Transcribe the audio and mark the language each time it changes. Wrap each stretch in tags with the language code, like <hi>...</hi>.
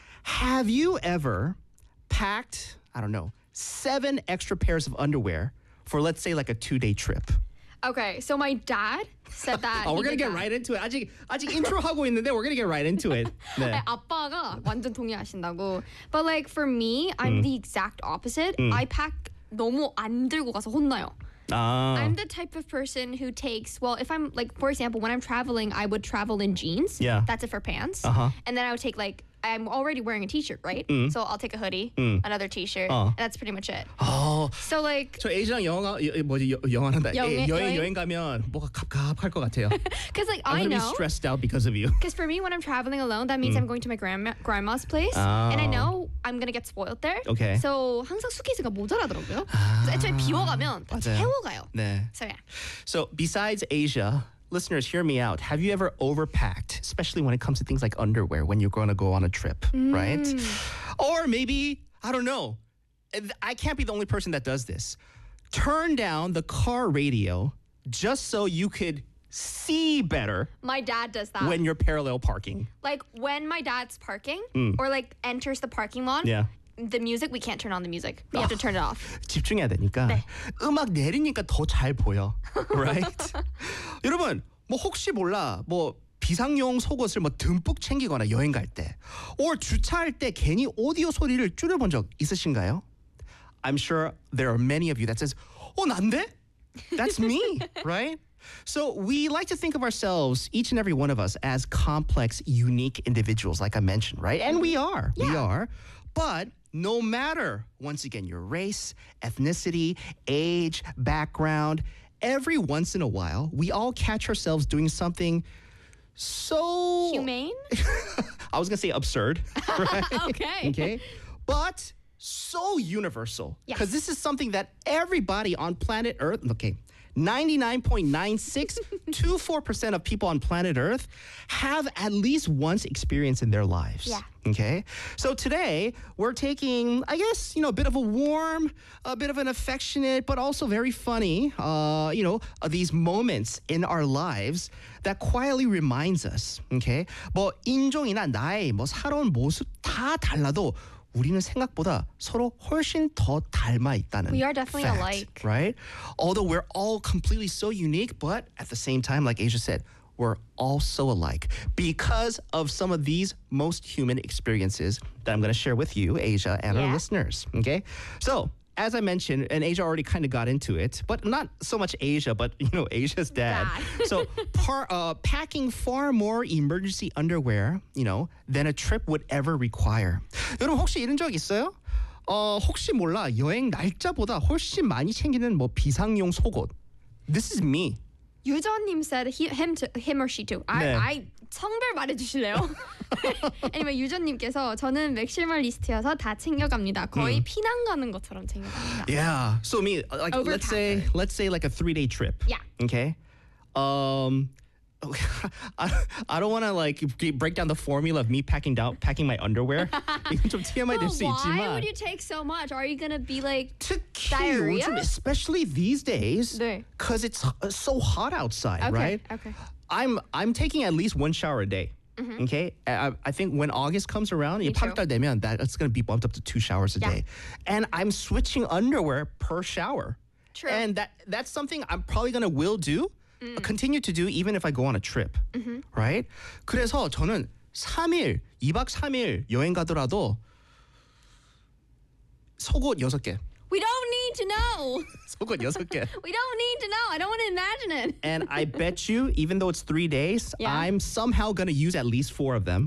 <en>Have you ever packed, I don't know, 7 extra pairs of underwear for, let's say, like a 2-day trip? Okay, so my dad said that. Oh, we're going to get right into it.</en> <ko>아직 intro 하고 있는데,</ko> <en>we're going to get right into it.</en> <ko>아빠가 완전 동의하신다고.</ko> <en>But like for me, I'm the exact opposite. I pack</en> <ko>너무 안 들고 가서 혼나요. Ah.</ko> <en>I'm the type of person who takes, well, if I'm like, for example, when I'm traveling, I would travel in jeans. Yeah. That's it for pants. Uh-huh. And then I would take like, I'm already wearing a t-shirt, right? Mm. So I'll take a hoodie, another t-shirt, and that's pretty much it. Oh. So like.</en> <ko>So Asia랑 여행 가면 뭐가 갑갑할 것 같아요.</ko> <en>Because like, I'm going to be stressed out because of you. Because for me, when I'm traveling alone, that means I'm going to my grandma's place. Oh. And I know I'm going to get spoiled there. Okay.</en> <ko>So 항상 수케이스가 모자라더라고요. 애초에 비워가면 채워가요. 네.</ko> <en>So yeah. So besides Asia, listeners, hear me out. Have you ever overpacked, especially when it comes to things like underwear, when you're going to go on a trip, right? Or maybe, I don't know, I can't be the only person that does this. Turn down the car radio just so you could see better. My dad does that. When you're parallel parking. Like when my dad's parking or like enters the parking lot. Yeah. The music, we can't turn on the music. We have to turn it off.</en> <ko>집중해야 되니까. 네. 음악 내리니까 더 잘 보여. Right? 여러분, 뭐 혹시 몰라. 뭐 비상용 속옷을 뭐 듬뿍 챙기거나 여행 갈 때. Or 주차할 때 괜히 오디오 소리를 줄여본 적 있으신가요?</ko> <en>I'm sure there are many of you that says,</en> <ko>어, 난데?</ko> <en>That's me, right? So we like to think of ourselves, each and every one of us, as complex, unique individuals, like I mentioned, right? And we are. Yeah. We are. But no matter, once again, your race, ethnicity, age, background, every once in a while, we all catch ourselves doing something so... humane? I was going to say absurd. Right? Okay. Okay. But so universal. Yes. Because this is something that everybody on planet Earth... Okay. 99.9624% of people on planet Earth have at least once experienced in their lives. Yeah. Okay. So today we're taking, I guess, you know, a bit of a warm, a bit of an affectionate, but also very funny, you know, these moments in our lives that quietly reminds us. Okay.</en> <ko>뭐 인종이나 나이, 뭐 살아온 모습 다 달라도 우리는 생각보다 서로 훨씬 더 닮아 있다는</ko> <en>We are definitely fact, alike. Right? Although we're all completely so unique, but at the same time, like Asia said, we're all so alike because of some of these most human experiences that I'm going to share with you, Asia, and our listeners. Okay? So, as I mentioned, and Asia already kind of got into it, but not so much Asia, but, you know, Asia's dad. So, packing far more emergency underwear, you know, than a trip would ever require.</en> <ko>여러분, 혹시 이런 적 있어요? 혹시 몰라, 여행 날짜보다 훨씬 많이 챙기는 뭐 비상용 속옷.</ko> <en>This is me. 유저님 said him or she too.</en> <ko>네. I 성별 말해주실래요?</ko> <en>anyway,</en> <ko>유저님께서 저는 맥시멀리스트여서 다 챙겨갑니다. 거의 피난 가는 것처럼 챙겨갑니다.</ko> <en>Yeah, so me, like, let's say like a 3-day trip. Yeah. Okay. I don't want to like break down the formula of me packing my underwear.</en> <ko>이건 좀 TMI 될 수 있지만.</ko> <en>Why would you take so much? Are you going to be like diarrhea? Especially these days. 네. Because it's so hot outside, okay, right? Okay. I'm taking at least one shower a day. Mm-hmm. Okay. I think when August comes around,</en> <ko>8월 되면</ko> <en>that's going to be bumped up to 2 showers a day. And I'm switching underwear per shower. True. And that's something I'm probably going to will do. Continue to do even if I go on a trip, right?</en> <ko>그래서 저는 3일, 2박 3일 여행 가더라도 속옷 6개.</ko> <en>We don't need to know.</en> <ko>속옷 6개.</ko> <en>We don't need to know. I don't want to imagine it. And I bet you, even though it's 3 days, I'm somehow going to use at least 4 of them.</en>